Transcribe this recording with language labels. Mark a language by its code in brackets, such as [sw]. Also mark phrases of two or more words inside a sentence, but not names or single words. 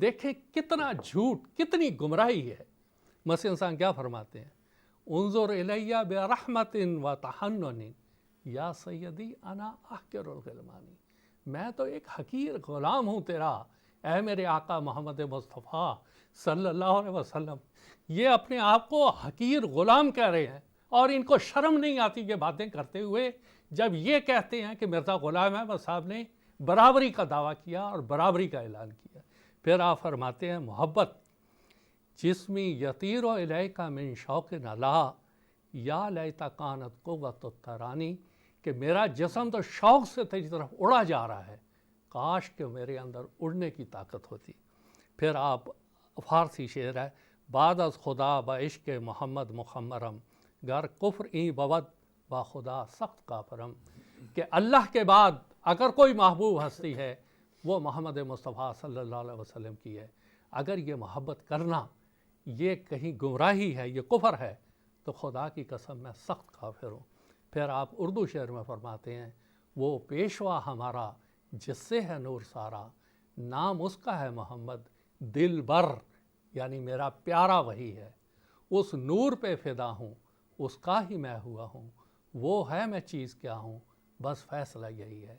[ur] دیکھیں کتنا جھوٹ، کتنی گمراہی ہے۔ مسیح انسان کیا فرماتے ہیں [ar] انظر الی برحمت و تحنن یا سیدی انا احقر الغلمانی، [ur] میں تو ایک حقیر غلام ہوں تیرا، اے میرے آقا محمد مصطفیٰ [ar] صلی اللہ علیہ وسلم۔ [ur] یہ اپنے آپ کو حقیر غلام کہہ رہے ہیں اور ان کو شرم نہیں آتی یہ باتیں کرتے ہوئے جب یہ کہتے ہیں کہ مرزا غلام احمد صاحب نے برابری کا دعویٰ کیا اور برابری کا اعلان کیا۔ پھر آپ فرماتے ہیں [ar] محبت جسمی یطیر و الیک من شوق نلا یا لیت کانت قوت الترانی، [ur] کہ میرا جسم تو شوق سے تیری طرف اڑا جا رہا ہے، کاش کہ میرے اندر اڑنے کی طاقت ہوتی۔ پھر آپ فارسی شعر ہے، [fa] بعد از خدا با عشق محمد مخمرم گر کفر این بود با خدا سخت کافرم، [ur] کہ اللہ کے بعد اگر کوئی محبوب ہستی ہے وہ محمد مصطفیٰ [ar] صلی اللہ علیہ وسلم [ur] کی ہے، اگر یہ محبت کرنا یہ کہیں گمراہی ہے، یہ کفر ہے، تو خدا کی قسم میں سخت کافر ہوں۔ پھر آپ اردو شعر میں فرماتے ہیں، وہ پیشوا ہمارا جس سے ہے نور سارا، نام اس کا ہے محمد دل بر، یعنی میرا پیارا وہی ہے، اس نور پہ فدا ہوں، اس کا ہی میں ہوا ہوں، وہ ہے میں چیز کیا ہوں، بس فیصلہ یہی ہے۔